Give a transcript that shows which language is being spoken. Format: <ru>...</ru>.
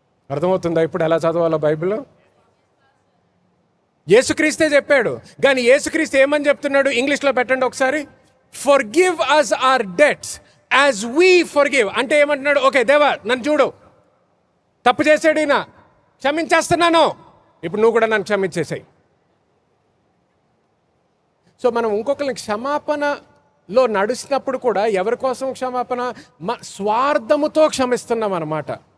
<te>అర్థమవుతుందా ఇప్పుడు ఎలా చదవాలో బైబిల్? యేసుక్రీస్తే చెప్పాడు, కానీ యేసుక్రీస్తు ఏమని చెప్తున్నాడు? ఇంగ్లీష్లో పెట్టండి ఒకసారి.</te> <en>Forgive us our debts as we forgive.</en> <te>అంటే ఏమంటున్నాడు? ఓకే దేవా నన్ను చూడు, తప్పు చేసాడు ఈయన, క్షమించేస్తున్నాను, ఇప్పుడు నువ్వు కూడా నన్ను క్షమించేసాయి. సో మనం ఇంకొకరిని క్షమాపణలో నడుస్తున్నప్పుడు కూడా ఎవరి కోసం క్షమాపణ? స్వార్థముతో క్షమిస్తున్నాం అన్నమాట.</te>